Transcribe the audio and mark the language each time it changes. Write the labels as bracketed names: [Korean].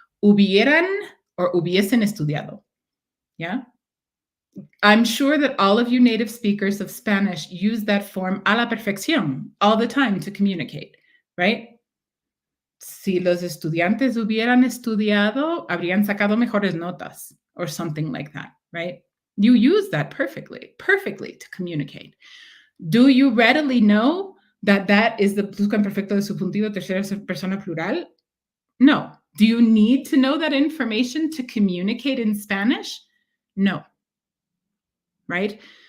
[Spanish] Hubieran or hubiesen estudiado. [English] Yeah? I'm sure that all of you native speakers of Spanish use that form [Spanish] a la perfección [English] all the time to communicate, right? [Spanish] Si los estudiantes hubieran estudiado, habrían sacado mejores notas [English] or something like that, right? You use that perfectly to communicate. Do you readily know that that is the [Spanish] pluscuamperfecto de subjuntivo tercera persona plural? [English] No. Do you need to know that information to communicate in Spanish? No. right?